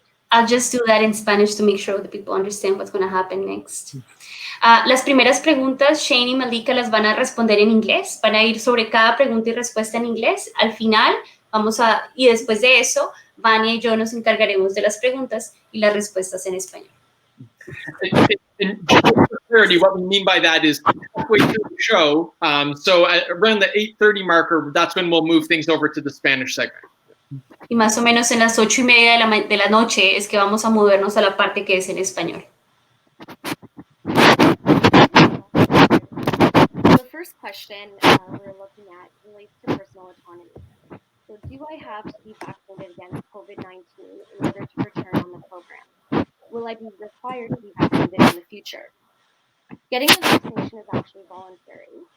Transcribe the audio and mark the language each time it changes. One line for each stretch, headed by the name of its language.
English: I'll just do that in Spanish to make sure that people understand what's going to happen next.
Spanish: Las primeras preguntas, Shane y Malika las van a responder en inglés. Van a ir sobre cada pregunta y respuesta en inglés. Al final, y después de eso, Vania y yo nos encargaremos de las preguntas y las respuestas en español.
English: And just for clarity, what we mean by that is halfway through the show, so around the 8:30 marker, that's when we'll move things over to the Spanish segment.
Spanish: Y más o menos en las 8:30 de la noche es que vamos a movernos a la parte que es en español.
English: The first question we're looking at relates to personal autonomy. So do I have to be vaccinated against COVID-19 in order to return on the program? Will I be required to be vaccinated in the future? Getting the vaccination is actually voluntary.